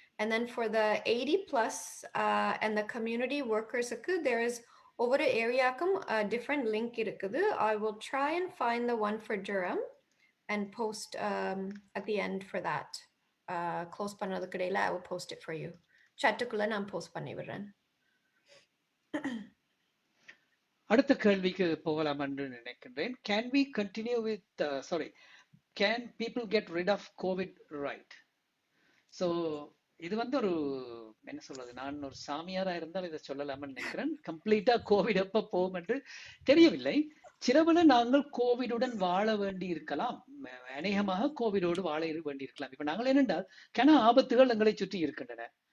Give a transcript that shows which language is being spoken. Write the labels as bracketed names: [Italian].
[English] And then for the 80+ and the community workersக்கு there is [Tamil] ஒவ்வொரு ஏரியாக்கும் [English] different link [Tamil] இருக்குது. [English] I will try and find the one for Durham and post at the end for that. Close [Tamil] பண்ணதுக்கு இடையில [English] I will post it for you. [Tamil] chatக்குள்ள நான் post பண்ணி விடுறேன். அடுத்த கேள்விக்கு போகலாம் என்று நினைக்கின்றேன். [English] Can we continue with can people get rid of COVID right? [Tamil] So இது வந்து ஒரு என்ன சொல்றது, நான் ஒரு சாமியாரா இருந்தால் இதை சொல்லலாம்னு நினைக்கிறேன். கம்ப்ளீட்டா கோவிட் எப்ப போகும் என்று தெரியவில்லை. சிலவன நாங்கள் கோவிடுடன் வாழ வேண்டி இருக்கலாம், அநேகமாக கோவிடோடு வாழ வேண்டி இருக்கலாம். இப்ப நாங்கள் என்னென்றால் கன ஆபத்துகள் எங்களை சுற்றி இருக்கின்றன.